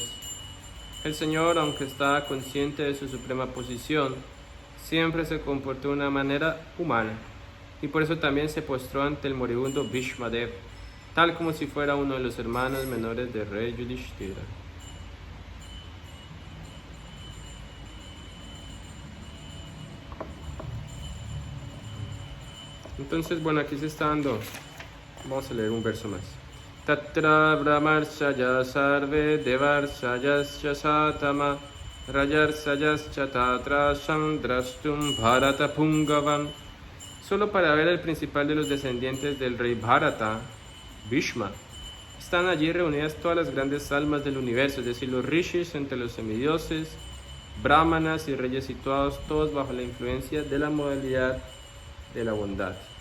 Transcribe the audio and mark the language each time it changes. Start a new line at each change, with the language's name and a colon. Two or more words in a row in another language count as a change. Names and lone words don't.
Spanish: El Señor, aunque estaba consciente de su suprema posición, siempre se comportó de una manera humana, y por eso también se postró ante el moribundo Bhishmadev, tal como si fuera uno de los hermanos menores del rey Yudhishthira. Entonces, bueno, aquí se está dando. Vamos a leer un verso más.
Sanskrit: Tatra brahmarshaya sarve devarshayasya satama rayarsayasya tatra chandrastum bharata pungavam.
Spanish: Solo para ver al principal de los descendientes del rey Bharata, Bhishma, están allí reunidas todas las grandes almas del universo, es decir, los rishis entre los semidioses, brahmanas y reyes situados, todos bajo la influencia de la modalidad de la bondad.